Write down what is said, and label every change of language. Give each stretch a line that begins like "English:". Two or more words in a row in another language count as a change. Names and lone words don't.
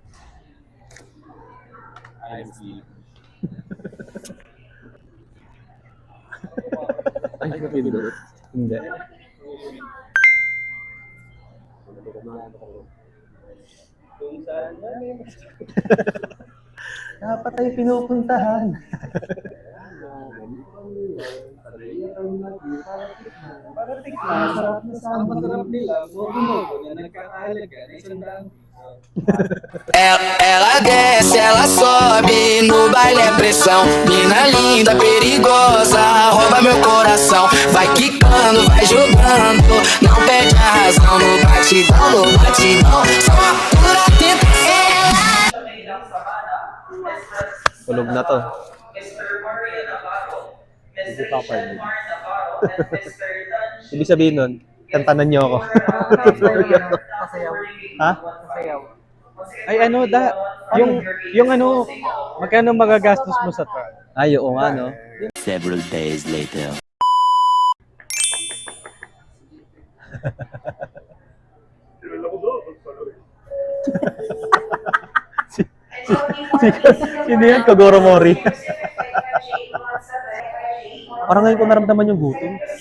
Filipino: Ay, napindot. Hindi. Dapat tayo pinupuntahan.
Portuguese: Ela desce, ela sobe, no baile é pressão. Mina linda, perigosa, rouba meu coração. Vai quicando, vai jogando, não perde a razão. No batidão, só pura tentação.
Filipino: Tulog na to. Ibig sabihin nun, kantanan niyo ako. Pasayaw. Ha? Pasayaw. Ay ano yung ano magkano magagastos mo sa truck? Ay, oo nga, no?
English: Several days later.
Filipino: Sino yan? Kogoro Mori. Parang ngayon ko naramdaman yung gutom.